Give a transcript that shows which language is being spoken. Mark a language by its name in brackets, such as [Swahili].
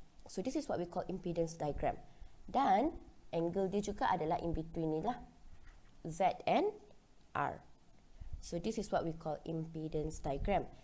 [English] So this is what we call impedance diagram. [Malay] Dan angle dia juga adalah [English] in between [Malay] ni lah, Z and R. [English] So this is what we call impedance diagram.